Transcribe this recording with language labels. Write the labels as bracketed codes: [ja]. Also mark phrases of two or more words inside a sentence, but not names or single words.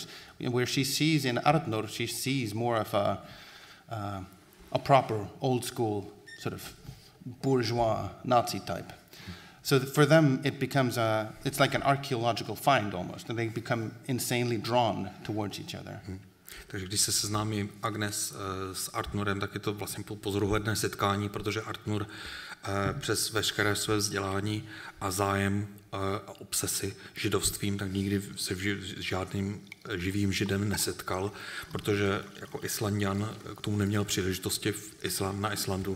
[en] Where she sees in Arnur, she sees more of a proper old school sort of bourgeois Nazi type. So for them, it becomes it's like an archaeological find almost, and they become insanely drawn towards each other. [cs] Takže když se seznámí Agnes s Arnurem, tak je to vlastně pozoruhodné setkání, protože Arnur přes veškeré své vzdělání a zájem a obsesy židovstvím, tak nikdy se s žádným živým židem nesetkal, protože jako Islanďan k tomu neměl příležitosti na Islandu.